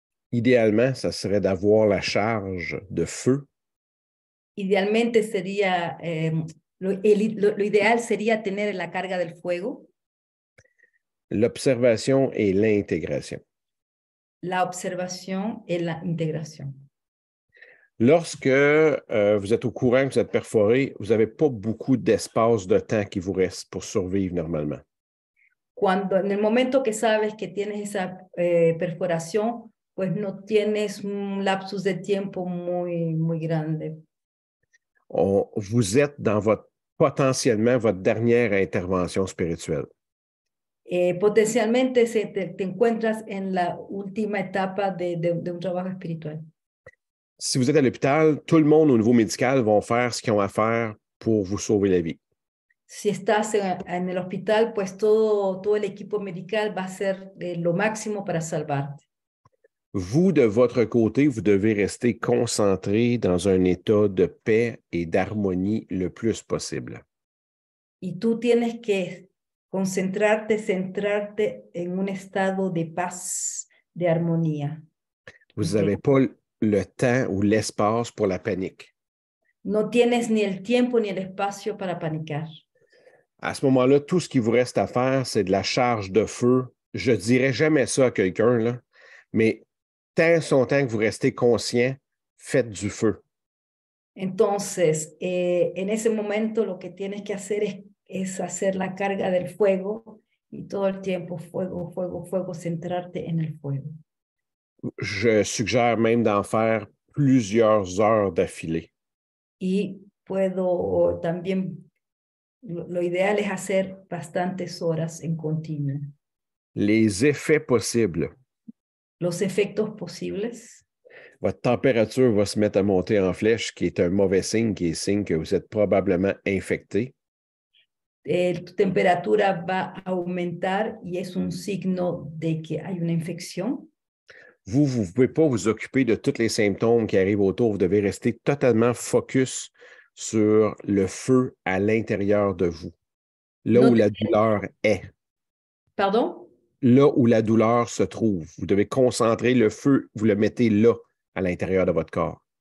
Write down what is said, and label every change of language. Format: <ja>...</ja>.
<fr>Idéalement, ça serait d'avoir la charge de feu.</fr> <es>Idealmente sería, lo ideal sería tener la carga del fuego.</es> <fr>L'observation et l'intégration.</fr> <es>La observación et la integración.</es> <fr>Lorsque vous êtes au courant que vous êtes perforé, vous n'avez pas beaucoup d'espace de temps qui vous reste pour survivre normalement.</fr> <es>Cuando en el momento que sabes que tienes esa perforación, pues no tienes un lapsus de tiempo muy grande.</es> <fr>Vous êtes dans potentiellement votre dernière intervention spirituelle.</fr> <es>Potencialmente te encuentras en la última etapa de un trabajo espiritual.</es> <fr>Si vous êtes à l'hôpital, tout le monde au niveau médical vont faire ce qu'ils ont à faire pour vous sauver la vie.</fr> <es>Si estás en el hospital, pues todo el equipo medical va a hacer lo máximo para salvarte.</es> <fr>Vous, de votre côté, vous devez rester concentré dans un état de paix et d'harmonie le plus possible.</fr> <es>Y tú tienes que centrarte en un estado de paz, de armonía.</es> <fr>Vous n'avez pas le temps ou l'espace pour la panique.</fr> <es>No tienes ni el tiempo ni el espacio para panicar.</es> <fr>À ce moment-là, tout ce qui vous reste à faire, c'est de la charge de feu. Je ne dirais jamais ça à quelqu'un, là, mais tant son temps que vous restez conscient, faites du feu.</fr> <es>Entonces, en ese momento lo que tienes que hacer es hacer la carga del fuego y todo el tiempo fuego, fuego, fuego, centrarte en el fuego.</es> <fr>Je suggère même d'en faire plusieurs heures d'affilée.</fr> <es>Y puedo también, lo ideal es hacer bastantes horas en continuo.</es> <fr>Les effets possibles.</fr> <es>Los efectos posibles.</es> <fr>Votre température va se mettre à monter en flèche, qui est un mauvais signe, qui est signe que vous êtes probablement infecté.</fr> <es>Tu temperatura va a aumentar y es un signo de que hay una infección.</es> <fr>Vous ne pouvez pas vous occuper de tous les symptômes qui arrivent autour. Vous devez rester totalement focus sur le feu à l'intérieur de vous, là où la douleur est. Pardon? Là où la douleur se trouve. Vous devez concentrer le feu, vous le mettez là, à l'intérieur de votre corps.</fr>